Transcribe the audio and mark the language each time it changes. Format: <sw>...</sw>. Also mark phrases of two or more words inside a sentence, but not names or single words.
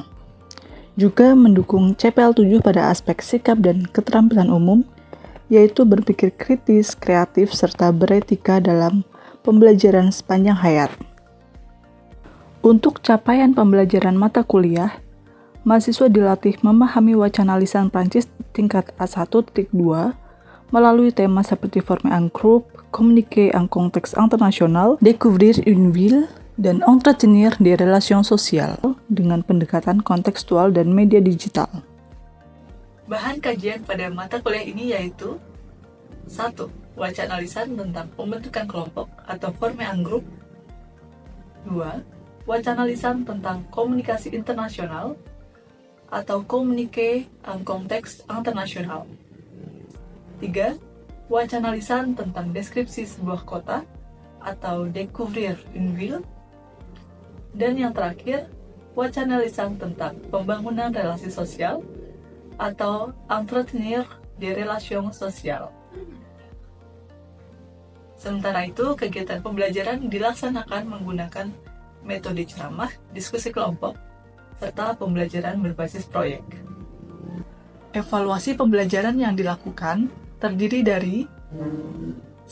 <id>Juga mendukung CPL 7 pada aspek sikap dan keterampilan umum, yaitu berpikir kritis, kreatif, serta beretika dalam pembelajaran sepanjang hayat. Untuk capaian pembelajaran mata kuliah, mahasiswa dilatih memahami wacana lisan Prancis tingkat A1.2 melalui tema seperti</id> <fr>former en groupe, communiquer en contexte international, découvrir une ville,</fr> <id>dan</id> <fr>entretenir des relations sociales</fr> <id>dengan pendekatan kontekstual dan media digital. Bahan kajian pada mata kuliah ini yaitu 1. Wacana lisan tentang pembentukan kelompok atau</id> <fr>former en groupe.</fr> <id>2. Wacana lisan tentang komunikasi internasional atau</id> <fr>communiquer en contexte international.</fr> <id>3. Wacana lisan tentang deskripsi sebuah kota atau</id> <fr>découvrir une ville.</fr> <id>Dan yang terakhir, wacana lisan tentang pembangunan relasi sosial atau</id> <fr>entretenir des relations sociales.</fr> <id>Sementara itu, kegiatan pembelajaran dilaksanakan menggunakan metode ceramah, diskusi kelompok, serta pembelajaran berbasis proyek. Evaluasi pembelajaran yang dilakukan terdiri dari 1.</id>